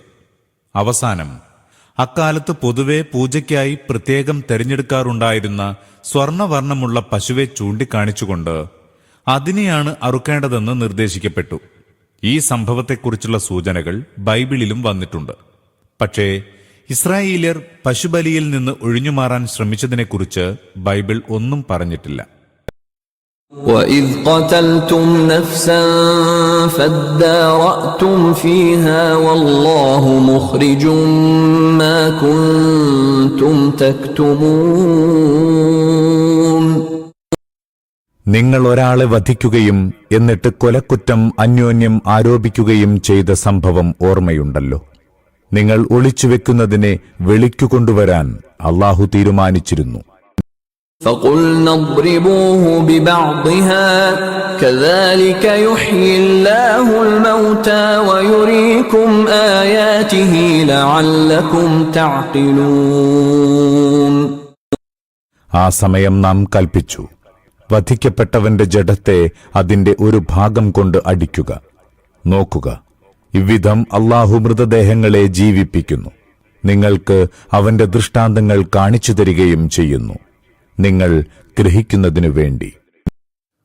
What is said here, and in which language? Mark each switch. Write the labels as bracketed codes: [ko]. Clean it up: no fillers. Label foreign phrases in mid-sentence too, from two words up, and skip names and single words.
[ml] അവസാനം അക്കാലത്ത് പൊതുവെ പൂജയ്ക്കായി പ്രത്യേകം തെരഞ്ഞെടുക്കാറുണ്ടായിരുന്ന സ്വർണവർണ്ണമുള്ള പശുവെ ചൂണ്ടിക്കാണിച്ചുകൊണ്ട് അതിനെയാണ് അറുക്കേണ്ടതെന്ന് നിർദ്ദേശിക്കപ്പെട്ടു. ഈ സംഭവത്തെക്കുറിച്ചുള്ള സൂചനകൾ ബൈബിളിലും വന്നിട്ടുണ്ട്. പക്ഷേ ഇസ്രായേല്യർ പശുബലിയിൽ നിന്ന് ഒഴിഞ്ഞുമാറാൻ ശ്രമിച്ചതിനെക്കുറിച്ച് ബൈബിൾ ഒന്നും പറഞ്ഞിട്ടില്ല. [ar] وَإِذْ قَتَلْتُمْ نَفْسًا فَادَّارَأْتُمْ فِيهَا وَاللَّهُ مُخْرِجٌ مَا كُنْتُمْ تَكْتُمُونَ. [ml] നിങ്ങൾ ഒരാളെ വധിക്കുകയും എന്നിട്ട് കൊലക്കുറ്റം അന്യോന്യം ആരോപിക്കുകയും ചെയ്ത സംഭവം ഓർമ്മയുണ്ടല്ലോ. നിങ്ങൾ ഒളിച്ചുവെക്കുന്നതിനെ വെളിക്കുകൊണ്ടുവരാൻ അല്ലാഹു തീരുമാനിച്ചിരുന്നു. [ar] فَقُلْنَا اضْرِبُوهُ بِبَعْضِهَا كَذَلِكَ يُحْيِي اللَّهُ الْمَوْتَى وَيُرِيكُمْ آيَاتِهِ لَعَلَّكُمْ تَعْقِلُونَ. [ml] ആ സമയം നാം കൽപ്പിച്ചു, വധിക്കപ്പെട്ടവന്റെ ജഡത്തെ അതിന്റെ ഒരു ഭാഗം കൊണ്ട് അടിക്കുക. നോക്കുക, ഇவ்விധം അല്ലാഹു മൃതദേഹങ്ങളെ ജീവിപ്പിക്കുന്നു. നിങ്ങൾക്ക് അവന്റെ ദൃഷ്ടാന്തങ്ങൾ കാണിച്ചു തരികയും ചെയ്യുന്നു, നിങ്ങൾ ഗ്രഹിക്കുന്നതിനു വേണ്ടി.